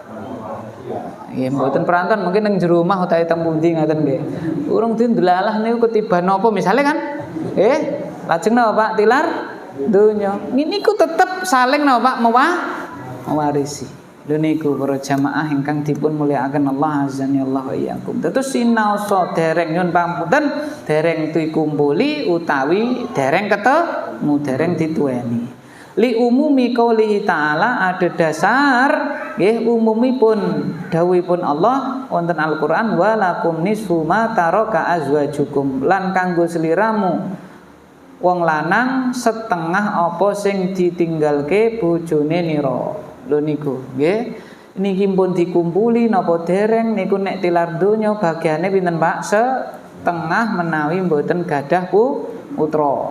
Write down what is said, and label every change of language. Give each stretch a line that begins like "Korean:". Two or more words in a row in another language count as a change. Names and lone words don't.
Javanese: Nggih, mboten perantauan mungkin nang jero omah utawi teng pundi ngaten nggih. Urung dindelalah niku ketiban napa misale kan? Nggih. Lajeng napa, Pak? Tilar donya. Niku tetep saling napa, Pak? Mewarisi. Lho niku para jamaah ingkang dipun mulyakaken
Arabic: الله عز وإياكم.
Javanese: Terus sinaosa dereng nyun pamunten, dereng dikumpuli utawi dereng ketemu, dereng dituweni.
Arabic: لعموم قوله تعالى,
Javanese: ada dasar nggih umumipun dawuhipun Allah wonten Al-Qur'an,
Arabic: ولكم نصف ما ترك أزواجكم,
Javanese: lan kanggo sliramu wong lanang setengah apa sing ditinggalke bojone nira. Lho niku nggih, niki pun dikumpuli napa dereng niku nek tilar donya bagiane pinten, Pak? Setengah menawi mboten gadah putra.